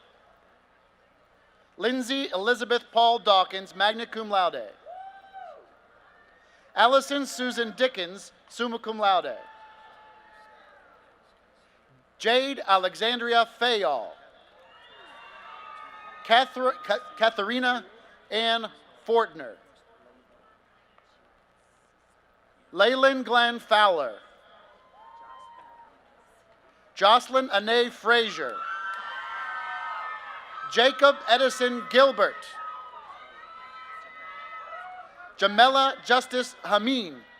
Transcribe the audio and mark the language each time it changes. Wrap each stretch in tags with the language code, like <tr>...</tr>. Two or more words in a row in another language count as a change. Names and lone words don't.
<en>Lindsay Elizabeth Paul Dawkins,</en> <la>magna cum laude.</la> <en>Allison Susan Dickens,</en> <la>summa cum laude.</la> <en>Jade Alexandria Fayol. Katharina Ann Fortner. Leyland Glenn Fowler. Jocelyn Anae Frazier. Jacob Edison Gilbert. Jamela Justice Hameen.</en>